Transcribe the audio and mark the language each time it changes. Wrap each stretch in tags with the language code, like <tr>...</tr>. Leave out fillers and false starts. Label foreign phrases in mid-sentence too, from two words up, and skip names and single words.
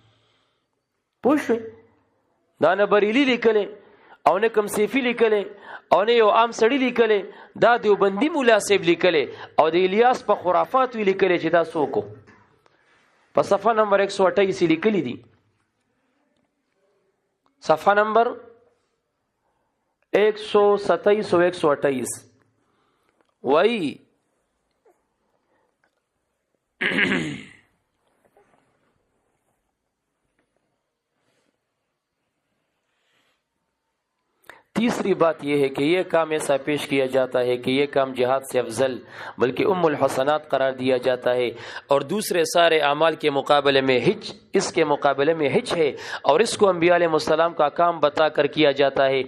<ps>پوښ دا نه بریلی لیکلی او نه کم سیفی لیکلی او نه یو عام سړی لیکلی دا دیوبندی مولا صاحب لیکلی او د الیاس په خرافات وی لیکلی چې دا سوکو په صفحه نمبر 128 لیکلی دي صفحہ نمبر 127 و 128 وہی</ps> <ur>تیسری بات یہ ہے کہ یہ کام ایسا پیش کیا جاتا ہے کہ یہ کام جہاد سے افضل بلکہ ام الحسنات قرار دیا جاتا ہے اور دوسرے سارے اعمال کے مقابلے میں ہیچ اس کے مقابلے میں ہیچ ہے اور اس کو انبیاء علیہ السلام کا کام بتا کر کیا جاتا ہے.</ur>